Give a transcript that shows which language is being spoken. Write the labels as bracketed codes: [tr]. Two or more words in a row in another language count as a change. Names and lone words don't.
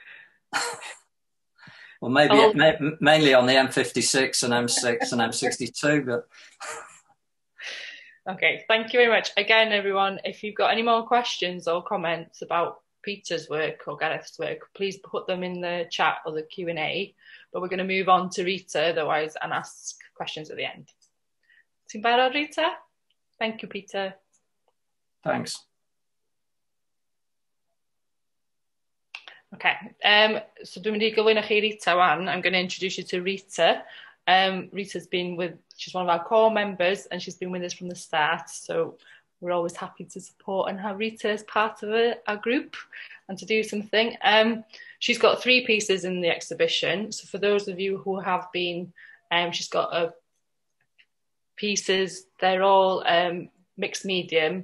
[en] Well, maybe mainly on the M56 and M6 and M62, but... Okay, thank you very much. Again, everyone, if you've got any more questions or comments about Peter's work or Gareth's work, please put them in the chat or the Q&A. But we're going to move on to Rita otherwise and ask questions at the end. [cy] Ti'n barod, Rita? [en] Thank you, Peter. Thanks. Okay, so [cy] dwi'n mynd I gyflwyno chi Rita wan. [en] I'm going to introduce you to Rita. Rita's she's one of our core members, and she's been with us from the start. So we're always happy to support and have Rita as part of our group and to do something. She's got 3 pieces in the exhibition. So for those of you who have been, she's got pieces, they're all mixed medium.